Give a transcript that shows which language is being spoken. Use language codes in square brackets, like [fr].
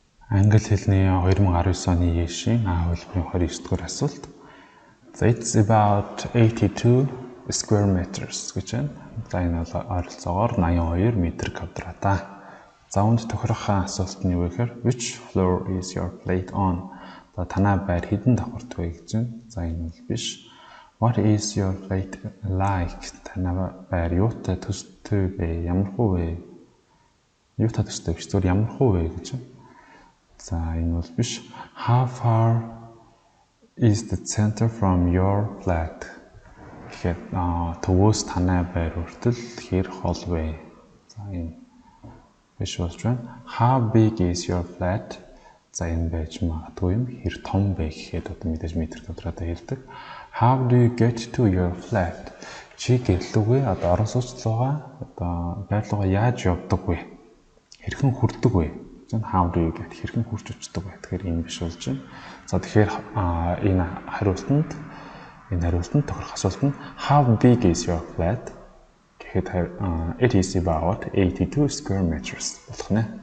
[mn] Англи хэлний 2019 оны ЕШ-ийн А хөлбөрийн 29-р асуулт. За [en] it's about 82 square meters [mn] гэж байна. За энэ бол ойролцоогоор 82 м². За үүнд тохирох асуулт нь юу вэ гэхээр [en] which floor is your plate on? [mn] За танай байр хэдэн давхарт вэ гэж байна. За энэ бол биш. [en] What is your plate like? [mn] Танай байр юутай төстэй вэ? Ямархуу вэ? Юутай төстэй биш зүгээр ямархуу вэ гэж байна. За энэ бол биш. [en] How far is the center from your flat? [mn] Гэхэд төвөөс танай байр хүртэл хэр хол вэ? За энэ биш болж байна. [en] How big is your flat? [mn] За энэ байж магадгүй юм. Хэр том бэ гэхэд одоо мэдээж м²-аар хэлдэг. [en] How do you get to your flat? [mn] Чи гэрлүүгээ одоо орон сууцлуугаа одоо байрлуугаа яаж явдаг вэ? Хэрхэн хүрдэг вэ? [en] How do you get? [mn] Хэрхэн хурж очдог вэ? Тэгэхээр энэ биш болж байна. За тэгэхээр энэ хариултанд тохирох асуулт нь [en] how big is your flat? [mn] Гэхэд [en] it is about 82 square meters [mn] болох нэ.